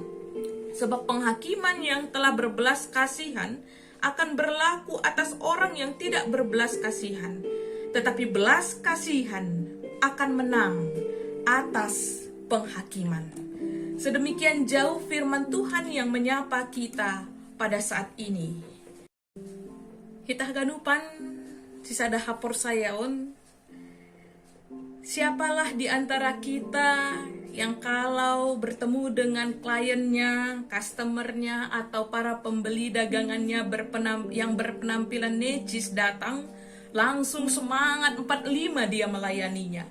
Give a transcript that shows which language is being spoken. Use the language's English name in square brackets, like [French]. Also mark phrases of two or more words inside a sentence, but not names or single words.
[Indonesian] Sebab penghakiman yang telah berbelas kasihan akan berlaku atas orang yang tidak berbelas kasihan. Tetapi belas kasihan akan menang atas penghakiman. Sedemikian jauh firman Tuhan yang menyapa kita pada saat ini. [Batak Simalungun] Hitah ganupan sisada hapor sayaon. [Indonesian] Siapalah di antara kita yang kalau bertemu dengan kliennya, customernya, atau para pembeli dagangannya yang berpenampilan necis datang, langsung semangat 45 dia melayaninya.